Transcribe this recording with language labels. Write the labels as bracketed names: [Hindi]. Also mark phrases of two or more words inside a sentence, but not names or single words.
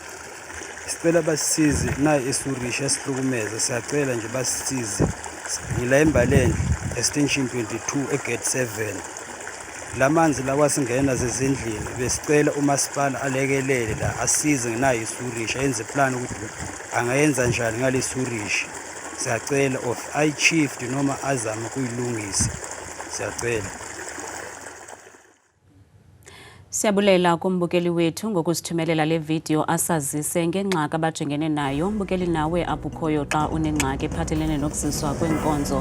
[Zulu] Sicela basisize nayi eSurisha esihlukumeza siyacela nje basisize. Ngila embalenhle extension 22 egate 7. Lamanzi lawa singena zezindlini besicela umasipala alekelele la asize nayi eSurisha yenze plan ukuthi angayenza njani ngale Surisha. Siyacela of iChief noma azama kuyilungisa. Siyacela. [Xhosa] Siyabulela kumbukeli wethu ngokusithumelela le video asazise ngengxaki abajengene nayo. Mbukeli nawe abukhoyo xa unengxaki ephathelene nokuziswa kwenkonzo.